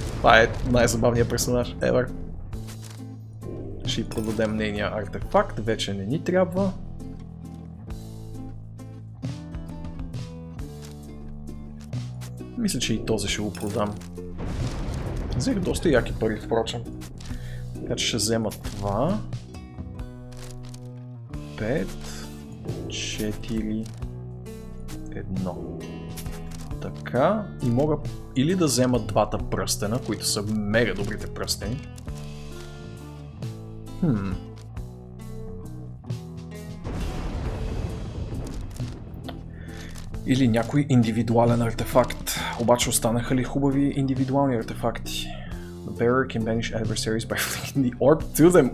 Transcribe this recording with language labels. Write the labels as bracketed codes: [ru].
[bg] Това е най-забавният персонаж ever. Ще продадем нейния артефакт, вече не ни трябва. Мисля, че и този ще го продам. Взех доста яки пари, впрочем. Така че ще взема това. 5, 4, 1. Така. И мога или да взема двата пръстена, които са мега добрите пръстени. Или някой индивидуален артефакт. Обаче останаха ли хубави индивидуални артефакти? [en] The bearer can banish adversaries by flicking the orb to them.